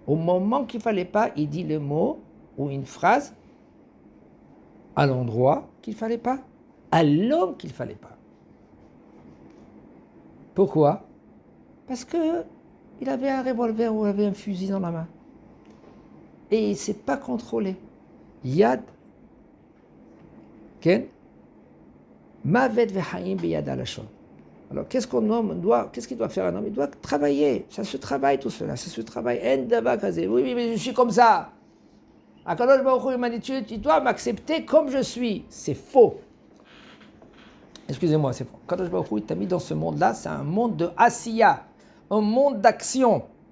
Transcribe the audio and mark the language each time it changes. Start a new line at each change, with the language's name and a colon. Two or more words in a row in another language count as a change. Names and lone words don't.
French: Au moment qu'il ne fallait pas, il dit le mot ou une phrase à l'endroit qu'il ne fallait pas, à l'homme qu'il ne fallait pas. Pourquoi? Parce qu'il avait un revolver ou il avait un fusil dans la main. Et il ne s'est pas contrôlé.
Hebrew: יד, כן, מוות וחיים ביד הלשון.
French: Alors, qu'est-ce qu'il doit faire un homme? Il doit travailler. Ça se travaille tout cela. Ça se travaille. Oui, mais je suis comme ça.
Hebrew: הקדוש ברוך הוא
French: m'a dit, tu dois m'accepter comme je suis. C'est faux. Excusez-moi, c'est faux.
Hebrew: הקדוש ברוך הוא
French: t'a mis dans ce monde-là, c'est un monde de asiya, un monde d'action.